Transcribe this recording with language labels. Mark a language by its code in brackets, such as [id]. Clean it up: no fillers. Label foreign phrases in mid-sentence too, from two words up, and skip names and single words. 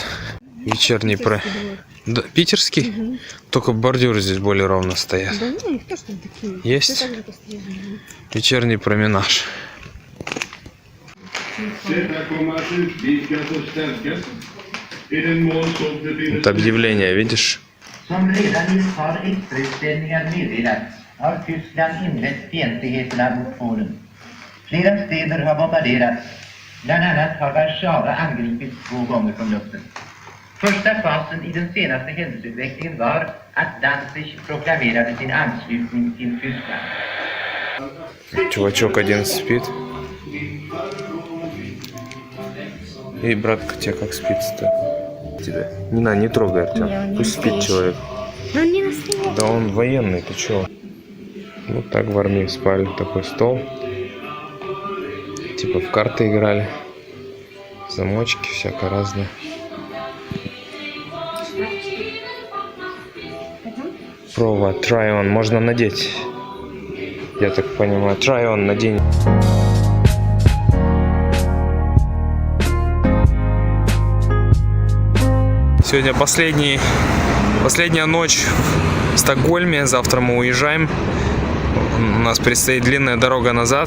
[ru] Вечерний Да, питерский? Угу. Только бордюры здесь более ровно стоят. Да не, их тоже там такие. Есть? Вечерний променаж. Вот объявление, видишь? [sv] Som redan i ett par efterutställningar meddelat har Tyskland inlett fientligheterna mot Polen. Flera städer har bombarderats. Bland annat har Warszawa angripits 2 gånger från luften. Första fasen i den senaste händelseutvecklingen var att Danzig proklamerade sin anslutning till Tyskland. [ru] Чувачок один спит. Эй, братка, тебя как спится-то? Тебя. Не надо, не трогай, Артем. Не, он не Пусть спит настоящий. человек. Но он не настоящий. Да он военный, ты чё? Вот так в армии спали. Такой стол. Типа в карты играли. Замочки, всякое разное. Прово, [en] try on. [ru] Можно надеть. Я так понимаю. [en] Try on, [ru] надень. Сегодня последняя ночь в Стокгольме. Завтра мы уезжаем. У нас предстоит длинная дорога назад.